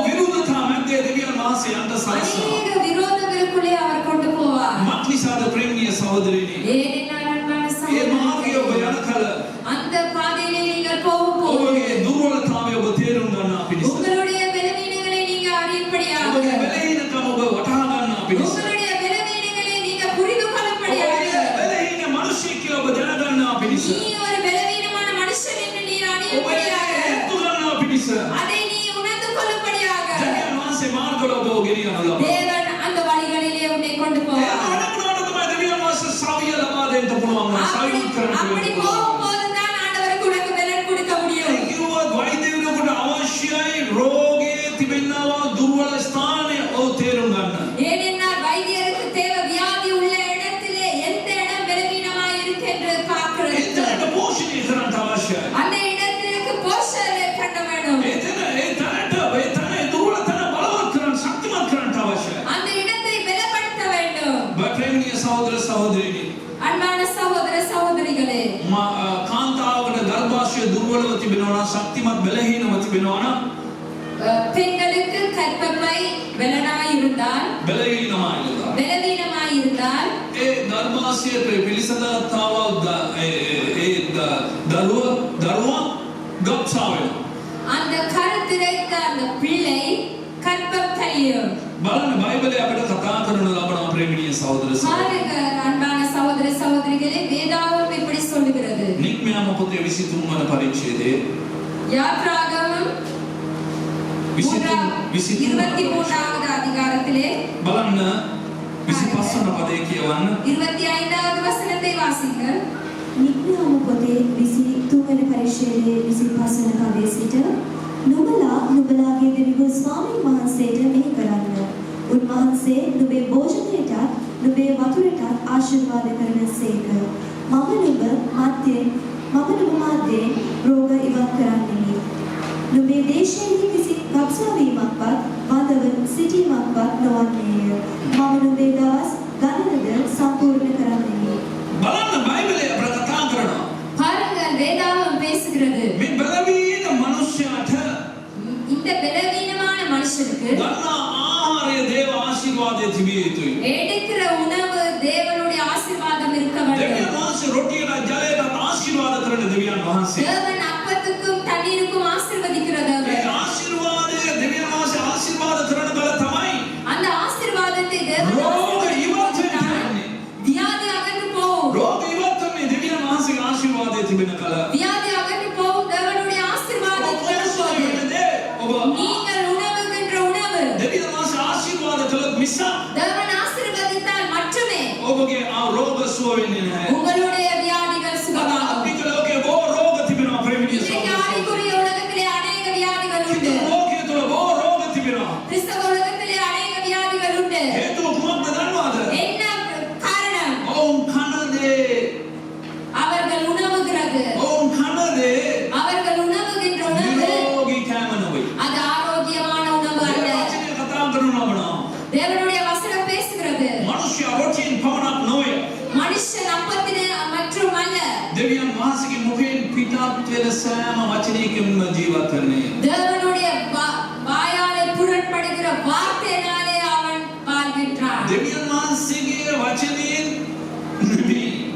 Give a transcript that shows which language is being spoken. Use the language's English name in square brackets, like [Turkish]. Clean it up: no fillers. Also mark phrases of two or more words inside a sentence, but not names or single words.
[Sinhala] විරුද්ධතා මැදේ දෙවියන් වහන්සේ අන්ත සලස්සනවා. [Tamil] அநேக விரோதங்களுக்குள்ளே அவர் கொண்டு போவார். [Sinhala] මක්නිසාද ප්‍රේමණීය සහෝදරයනි [Tamil] ஏனென்றால் அன்பான [Sinhala] ඒ මාර්ගය ඔබ [Tamil] சகோதரர்களே, [Sinhala] යන කල [Tamil] அந்த பாதையிலே நீங்கள் போகும்போது [Sinhala] ඔබගේ දුර්වලතාවය ඔබ තේරුම් ගන්නා පිණිස [Tamil] உங்களுடைய பலவீனங்களை நீங்க அறியும்படியாக [Sinhala] ඔබගේ බැලහීනකම ඔබ වටහා ගන්නා පිණිස [Tamil] உங்களுடைய பலவீனங்களை நீங்க புரிந்து கொள்ளும்படியாக [Sinhala] බැලහීන මිනිසෙක් කියලා ඔබ දැනගන්නා පිණිස [Tamil] நீ ஒரு பலவீனமான மனுஷன் என்று நீ [Sinhala] ඔබ [Tamil] அறியும்படியாக [Sinhala] හේතු ගන්නා පිණිස [Tamil] அதை நீ உணர்ந்து கொள்ளும்படியாக [Sinhala] දෙවියන් වහන්සේ මාර්ගවල ඔබ ගෙනියන ලබනවා. [Tamil] தேவன் அந்த வழிகளிலே உன்னை கொண்டு [Sinhala] ඒ [Tamil] போவார். [Sinhala] අනුගමනය තමයි දෙවියන් වහන්සේ ශ්‍රාවිය ලබා දෙන්න පුළුවන්. [Tamil] அப்படி அப்படி போகும்போது தான் ஆண்டவருக்கு உனக்கு பலன் கொடுக்க முடியும். [Sinhala] ඒ කිව්වත් වෛද්‍යවරයෙකුට අවශ්‍යයි රෝගයේ තිබෙනවා දුර්වල ස්ථානය ඔව් තේරුම් ගන්න. [Tamil] ஏனென்றால் வைத்தியருக்கு தேவை வியாதி உள்ள இடத்திலே எந்த இடம் பலவீனமாய் இருக்கின்ற பார்க்கிறது. [Sinhala] එතනට පෝෂණය කරන්න අවශ්‍යයි. [Tamil] அந்த இடத்திற்கு போஷணை பண்ண வேண்டும். [Sinhala] ඒ දුර්වල තැන බලවත් කරන්න ශක්තිමත් කරන්න අවශ්‍යයි. [Tamil] அந்த இடத்தை பலப்படுத்த வேண்டும். [Sinhala] ප්‍රේමණීය සහෝදර සහෝදරියනි [Tamil] அன்பான சகோதர சகோதரிகளே, [Sinhala] කාන්තාවකට ගර්භාෂය දුර්වලව තිබෙනවා නම් ශක්තිමත් බැලහීනව තිබෙනවා නම් [Tamil] பெண்களுக்கு கர்ப்பப்பை பலனாய் இருந்தால் [Sinhala] බැලහීනමයි නේද? [Tamil] பலவீனமாய் இருந்தால் [Sinhala] ඒ ගර්භාෂයට පිළිසඳතාව ඒ දරුවා ගබ්සා වෙනවා. [Tamil] அந்த கருத்திரைத்த அந்த பிள்ளை கர்ப்பம் கழியும். [Sinhala] බලන්න බයිබලයේ අපිට කතා කරන ලබන ප්‍රේමණීය සහෝදර සහෝදරියනි [Tamil] பாருங்க அன்பான சகோதர சகோதரிகளே, வேதாகமம் இப்படி சொல்லுகிறது. [Sinhala] නික්මයාම පොතේ 23 වන පරිච්ඡේදයේ [Tamil] யாத்ராகமம் 23வது அதிகாரத்திலே [Sinhala] බලන්න 25 වන පදේ කියවන්න [Tamil] 25வது வசனத்தை வாசிங்கள். [Sinhala] නික්මයාම පොතේ 23 වෙනි පරිච්ඡේදයේ 25 වන පදයේ සිට නුඹලා නුඹලාගේ දෙවියන් ස්වාමීන් වහන්සේට මෙහි කරන්න. උන්වහන්සේ නුඹේ භෝජනයටත් නුඹේ වතුරටත් ආශිර්වාද කරන සේක. මම නුඹ මධ්‍යයෙන් රෝග ඉවත් කරන්නෙමි. නුඹේ දේශයේ කිසි ගබ්සාවීමක්වත් වඳව සිටීමක්වත් නොවන්නේය. මම නුඹේ දවස් ගණනද සම්පූර්ණ කරන්නෙමි. බලන්න බයිබලයේ අපිට කතා කරනවා [Tamil] பாருங்கள் வேதாகமம் பேசுகிறது. [Sinhala] මේ බැලවීන මනුෂ්‍යයාට [Tamil] இந்த பலவீனமான மனுஷனுக்கு [Sinhala] ගන්නා ආහාරය දේව ආශිර්වාදයේ තිබිය යුතුයි. [Tamil] எடுக்கிற உணவு தேவனுடைய ஆசீர்வாதம் இருக்க [Sinhala] දෙවියන් [Tamil] வேண்டும். [Sinhala] වහන්සේ රොටියට ජලයට ආශිර්වාද කරන දෙවියන් වහන්සේ. [Tamil] தேவன் அப்பத்துக்கும் தண்ணீருக்கும் [Sinhala] ඒ [Tamil] ஆசீர்வதிக்கிறவர். [Sinhala] ආශිර්වාදය දෙවියන් වහන්සේ ආශිර්වාද කරන බල තමයි [Tamil] அந்த ஆசீர்வாதத்தை தேவன் [Sinhala] රෝග ඉවත් [Tamil] ஆசீர்வதித்தார். [Sinhala] වෙන්නේ. [Tamil] வியாதி அகன்று போகும். [Sinhala] රෝග ඉවත් වෙන්නේ දෙවියන් වහන්සේගේ ආශිර්වාදයේ තිබෙන කල. [Tamil] வியாதி அகன்று போகும். தேவனுடைய ஆசீர்வாதம் [Sinhala] ඔබ [Tamil] வரும்போது நீங்கள் உணவுகின்ற உணவு [Sinhala] දෙවියන් වහන්සේ ආශිර්වාද කළොත් මිස [Tamil] தேவன் ஆசீர்வதித்தால் மட்டுமே [Sinhala] ඔබගේ ආ රෝග සුව වෙන්නේ නැහැ. [Tamil] உங்களுடைய வியாதிகள் சுகமாகும். [Sinhala] අපිට ලෝකේ බොහෝ රෝග තිබෙනවා ප්‍රේමණීය [Tamil] இன்றைக்கு [Sinhala] සහෝදරයනි. [Tamil] ஆவிக்குரிய உலகத்திலே அநேக வியாதிகள் உண்டு. [Sinhala] ලෝකයේ තුල බොහෝ රෝග තිබෙනවා. [Tamil] கிறிஸ்தவ உலகத்திலே அநேக வியாதிகள் உண்டு. [Sinhala] හේතුව කුමක්ද දන්නවද? [Tamil] என்ன காரணம்? [Sinhala] ඔවුන් කන දේ [Tamil] அவர்கள் உணவுகிறது. [Sinhala] ඔවුන් කන දේ [Tamil] அவர்கள் உணவுகின்ற உணவு [Sinhala] නිරෝගී කෑම නෙවෙයි. [Tamil] அது ஆரோக்கியமான உணவு [Sinhala] ඒ [Tamil] அல்ல. [Sinhala] වචනේ කතා කරනවා [Tamil] தேவனுடைய வசனம் பேசுகிறது. [Sinhala] මනුෂ්‍ය රොටියෙන් පමණක් නොවේ. [Tamil] மனுஷன் அப்பத்திலே மற்றும் அல்ல. [Sinhala] දෙවියන් වහන්සේගේ මුඛයෙන් පිටත් වෙන සෑම වචනයකින්ම ජීවත් වෙන්නේ. [Tamil] தேவனுடைய வாயாலே புறப்படுகிற வார்த்தையினாலே அவன் வாழ்கின்றான். [Sinhala] දෙවියන් වහන්සේගේ වචනයෙන් නෙමෙයි.